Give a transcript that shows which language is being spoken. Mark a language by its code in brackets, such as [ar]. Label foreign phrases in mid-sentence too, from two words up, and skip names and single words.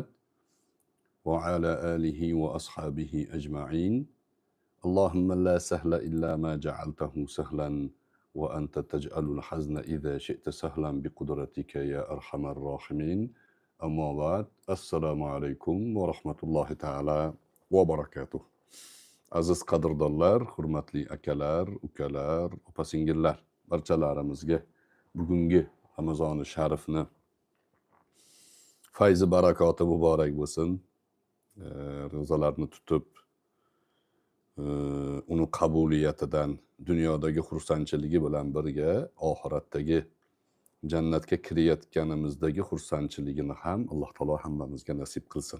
[ar] وعلى آله وأصحابه أجمعين. اللهم لا سهل إلا ما جعلته سهلا. وأنت تجعل الحزن إذا شئت سهلا بقدرتك يا أرحم الراحمين. أما بعد. السلام عليكم ورحمة الله تعالى وبركاته. [uz] Aziz qadrdonlar, hurmatli akalar, ukalar, opa-singillar, barchalarimizga bugungi Ramazoni sharifni fayzi barakoti muborak bo'lsin. Ro'zalarni tutib, uni qabuliyatidan dunyodagi xursandchiligi bilan birga oxiratdagi jannatga kirayotganimizdagi xursandchiligini ham Alloh taolo hammamizga nasib qilsin.